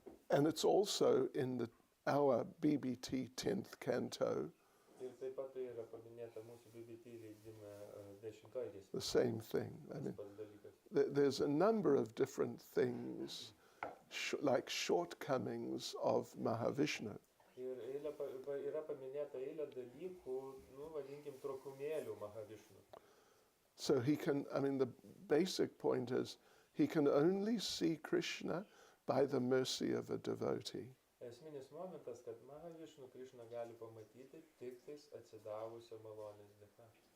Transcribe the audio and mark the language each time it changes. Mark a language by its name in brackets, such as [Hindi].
[English] And it's also in our BBT 10th canto, [Lithuanian] Ir taip pat tai yra paminėta mūsų BBT leidime 10 giesmė. [English] the same thing. I mean, [Lithuanian] Tas pats dalykas. [English] there's a number of different things, like shortcomings of Mahavishnu. [Lithuanian] Ir yra paminėta eilė dalykų, nu, vadinkim, trūkumėlių Mahavishnu. [English] So he can, I mean, the basic point is he can only see Krishna by the mercy of a devotee. [Lithuanian] Esminis momentas, kad Mahavishnu Krishna gali pamatyti tik tais atsidavusio malonės dėka.